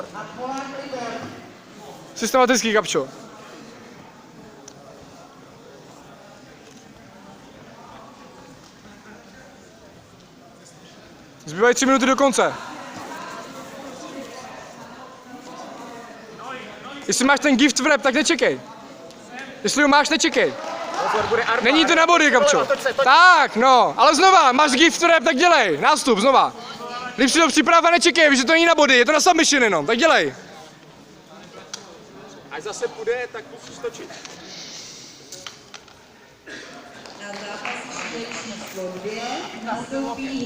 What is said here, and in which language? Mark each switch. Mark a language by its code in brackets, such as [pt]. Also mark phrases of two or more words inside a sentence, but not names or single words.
[cs] Systematický, Gabčo. Zbývají 3 minuty do konce. Jestli máš ten [en] gift wrap, [cs] tak nečekej. Jestli ho máš, nečekej. Pozor, bude armbar. Není to na body, Gabčo. Tak, no, ale znova, máš [en] gift wrap, [cs] tak dělej. Nástup, znova. Líp si to připrav a nečekej, že to není na body, je to na submission jenom, tak dělej. Až zase půjde, tak musíš točit. Na zápasiště číslo 2 nastoupí